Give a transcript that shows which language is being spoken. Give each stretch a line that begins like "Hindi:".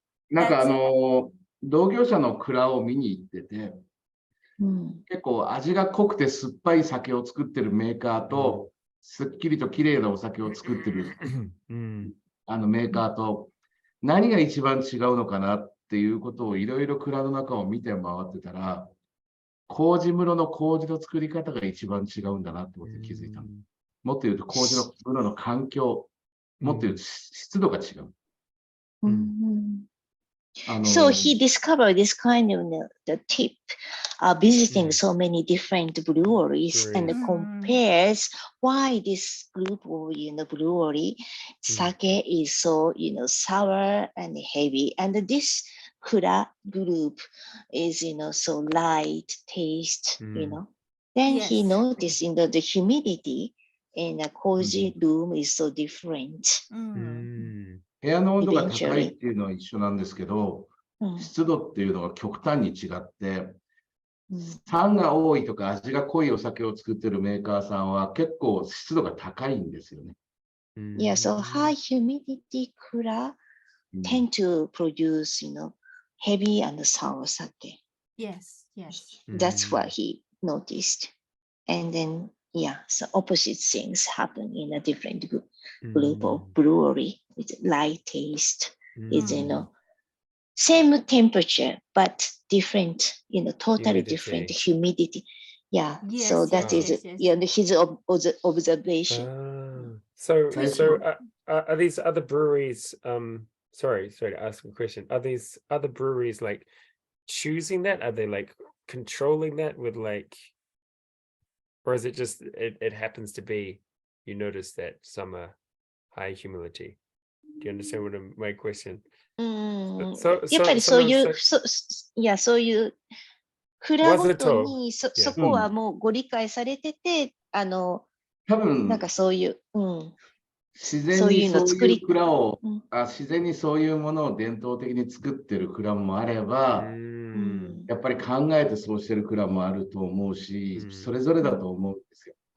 Japanese: なんか同業者の蔵を見に行ってて、結構味が濃くて酸っぱい酒を作ってるメーカーと、すっきりと綺麗なお酒を作ってるメーカーと、何が一番違うのかなっていうことをいろいろ蔵の中を見て回ってたら、麹室の麹の作り方が一番違うんだなってことに気づいた。もっと言うと麹の室の環境、もっと言うと湿度が違う。
English: So he discovered this kind of the tip, visiting Mm. so many different breweries and Breweries. compares why this group of brewery sake is so sour and heavy, and this Kura group is so light taste. Then he Yes. noticed the humidity in a cozy room is so different.
Japanese: 部屋の温度が高いっていうのは一緒なんですけど、湿度っていうのは極端に違って、酸が多いとか味が濃いお酒を作ってるメーカーさんは結構湿度が高いんですよね。
English: Yeah, so high humidity Kura tend to produce, heavy and sour sake. Yes, yes. That's what he noticed. And then, yeah, so opposite things happen in a different group of brewery with light taste. Is, same temperature, but different, totally different humidity. Yeah, Yes, so yes, that is yes. his observation. So are these other breweries, sorry to ask a question. Are these other breweries like choosing that? Are they like controlling that with like, or is it just it happens to be you notice that some are high humidity? Do you understand what my question?
Japanese: やっぱりそういう、そういう蔵ごとにそこはもうご理解されてて、多分なんかそういう、自然にそういう蔵を、自然にそういうものを伝統的に作ってる蔵もあれば、やっぱり考えてそうしてる蔵もあると思うし、それぞれだと思うんですよ。